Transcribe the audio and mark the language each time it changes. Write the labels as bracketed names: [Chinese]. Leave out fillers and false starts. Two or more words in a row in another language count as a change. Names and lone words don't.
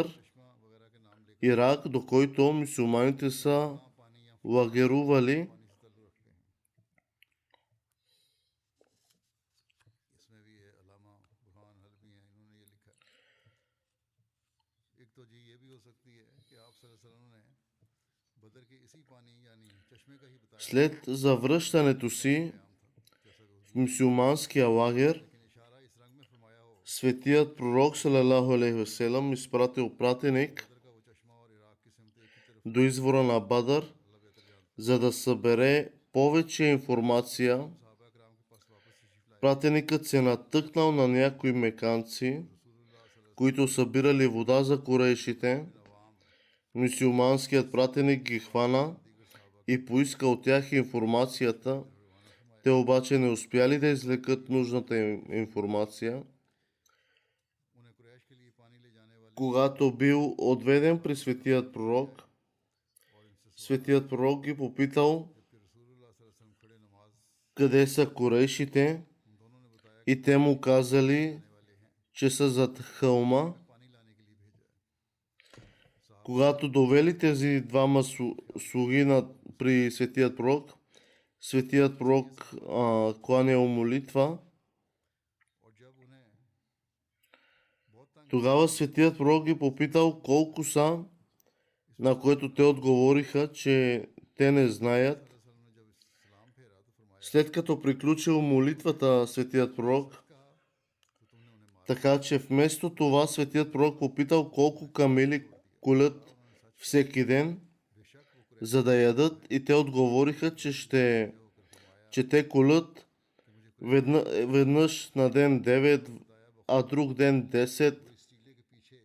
[Urdu] چشمہ وغیرہ کے نام لے کر [Bulgarian] Ирак, до който мюсюлманите са [Urdu] پانی یا [Bulgarian] лагерували. [Urdu] پانی سے تعلق رکھتے ہیں۔ اس میں بھی ہے علامہ برہان حلبی ہیں، انہوں نے یہ لکھا ہے. ایک تو جی یہ بھی ہو سکتی ہے کہ آپ [Arabic] صلى الله عليه وسلم [Urdu] نے بدر کے اسی پانی یعنی چشمے کا ہی بتایا [Bulgarian] След завръщането си [Urdu] عام تھا، جیسا کہ [Bulgarian] в мюсюлманския лагер, [Urdu] لیکن اشارہ اس رنگ میں فرمایا ہو [Bulgarian] светият пророк, [Arabic] صلى الله عليه وسلم, [Bulgarian] изпратил пратеник [Urdu] بدر کا وہ چشمہ اور عراق کی سمت ایک ہی طرف [Bulgarian] до извора на Бадър, [Urdu] اللہ بہتر جانتا [Bulgarian] за да събере повече информация. [Urdu] है। صحابہ کرام کے پاس واپس تشریف لائے. [Bulgarian] Пратеникът се натъкнал на някои меканци, [Arabic] رسول الله صلى الله [Bulgarian] които събирали вода за курейшите. [Arabic] عليه وسلم [Bulgarian] Мюсюлманският пратеник ги хвана и поиска от тях информацията. Те обаче не успяли да извлекат нужната им информация. [Urdu] انہیں قریش کے لیے پانی لے جانے والے [Bulgarian] Когато бил отведен при светият пророк, [Urdu] اور ان سے [Bulgarian] светият пророк ги попитал [Urdu] جبکہ رسول اللہ [Arabic] صلى الله عليه وسلم [Urdu] کھڑے نماز [Bulgarian] къде са курейшите [Urdu] ان دونوں نے بتایا [Bulgarian] и те му казали, [Urdu] والے ہیں [Bulgarian] че са зад хълма. [Urdu] پانی لانے کے لیے بھیجا ہے. [Bulgarian] Когато довели тези двама слуги при светият пророк кланял молитва. [Urdu] اور جب انہیں بہت تنگ [Bulgarian] Тогава светият пророк ги попитал колко са, на което те отговориха, че те не знаят. [Urdu] وسلم نے جب اسلام پھیرا تو فرمایا [Bulgarian] След като приключил молитвата светият пророк, [Urdu] کہا تو تم نے انہیں مارا [Bulgarian] така че вместо това светият пророк попитал колко камели колят всеки ден, [Urdu] بیشک وہ [Bulgarian] за да ядат, и те отговориха, че те колят веднъж на ден 9, а друг ден 10. [Urdu] اس ٹیلے کے